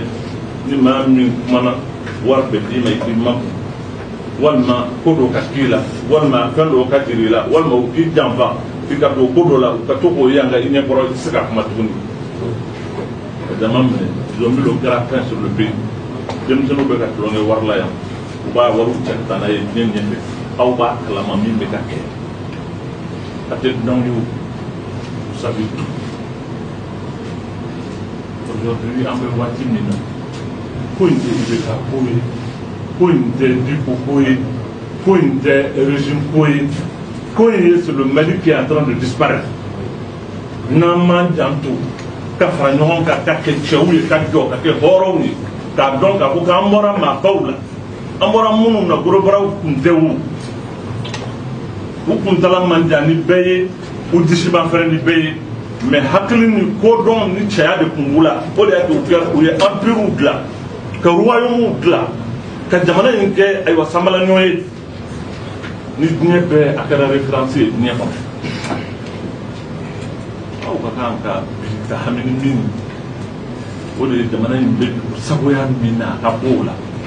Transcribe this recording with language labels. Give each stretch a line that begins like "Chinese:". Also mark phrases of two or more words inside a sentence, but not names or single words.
Bambara: ni maa min kumana wari bɛ d'i ma i k'i makun walima ko dɔ ka k'i la walima fɛn dɔ ka jiri i la walima u k'i janfa i ka don ko dɔ la u ka to k'o ye an ka i ɲɛkɔrɔ i tɛ se ka kuma tuguni ka dama minɛ zɔnbilo kɛra fɛn
French: sur le pays
Bambara: denmisɛnninw bɛ ka tulonkɛ wari la yan u b'a wariw cɛ ka taa n'a ye diɲɛ ɲɛfɛ aw b'a kalama min bɛ ka kɛ a tɛ dunanw ye
French: vous savez tout
Bambara: aujourd'hui an bɛ waati min na ko in tɛ IBK ko ye ko in tɛ Diko ko ye ko in tɛ régime ko ye ko in ye
French: c'est le Mali qui est en train de disparaître
Bambara: n'an m'an janto ka fara ɲɔgɔn kan ka kɛ cɛw ye ka jɔ ka kɛ hɔrɔnw ye k'a dɔn k'a fɔ k'an bɔra maabaw la an bɔra minnu na gorobaraw tun tɛ wo u kuntala man jan ni bɛɛ ye u disi b'an fɛnɛ ni bɛɛ ye mais hakili ni kodɔn ni cɛya de tun b'u la o de y'a kɛ u ye empire dilan ka royaume dilan ka jamana in kɛ ayiwa sanbalaɲɔ ye ni diɲɛ bɛɛ a kɛra référence ye diɲɛ kɔnɔ aw ka kan ka ka hami ni min o de ye jamana in bɛ sagoya min na a ka bɔ o la